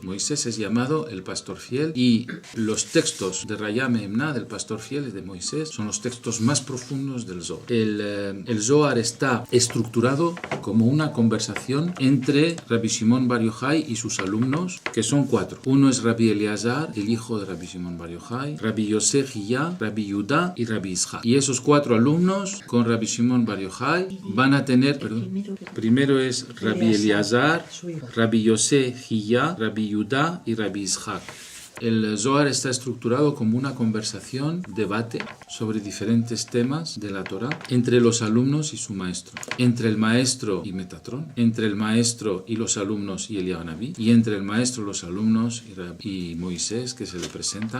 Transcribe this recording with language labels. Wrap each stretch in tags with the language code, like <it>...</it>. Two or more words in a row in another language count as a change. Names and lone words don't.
<es>Moisés es llamado el pastor fiel, y los textos de Rayam Emna, del pastor fiel de Moisés, son los textos más profundos del Zohar. El Zohar está estructurado como una conversación entre Rabbi Shimon Bar Yochai y sus alumnos, que son 4. Uno es Rabbi Eliezer, el hijo de Rabbi Shimon Bar Yochai, Rabbi Yosef Hiyá, Rabbi Yudá y Rabbi Ishaq. Y esos 4 alumnos con Rabbi Shimon Bar Yochai van a tener, primero es Rabbi Eliezer, Rabbi Yosef Hiyá, Rabbi Yudá y Rabbi Ishaq. El Zohar está estructurado como una conversación, debate sobre diferentes temas de la Torah entre los alumnos y su maestro, entre el maestro y Metatrón, entre el maestro y los alumnos y Eliyahu Naví, y entre el maestro, los alumnos y Moisés, que se le presenta.</es>